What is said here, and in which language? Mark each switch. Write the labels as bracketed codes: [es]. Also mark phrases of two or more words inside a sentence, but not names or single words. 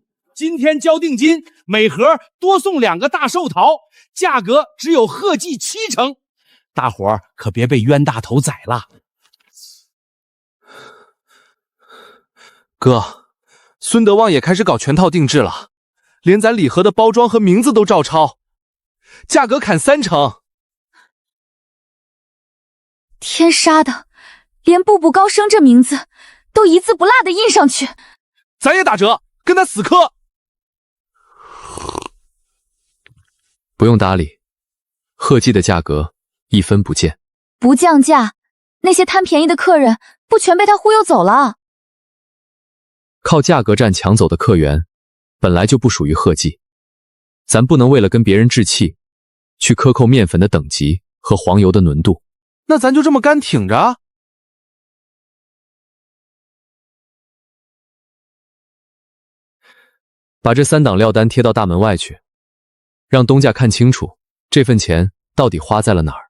[zh] 今天交定金，每盒多送2個大壽桃，價格只有賀記7成。大伙兒可別被冤大頭宰了。哥，孫德旺也開始搞全套定制了，連咱禮盒的包裝和名字都照抄，價格砍3成。天殺的，連步步高升這名字都一字不落的印上去。咱也打折，跟他死磕。不用搭理，賀記的價格1分不見。不降價，那些貪便宜的客人不全被他忽悠走了？靠價格戰搶走的客源本來就不屬於賀記，咱不能為了跟別人置氣，去克扣麵粉的等級和黃油的濃度。那咱就這麼乾挺着？把這3檔料單貼到大門外去，讓東家看清楚這份錢到底花在了哪兒。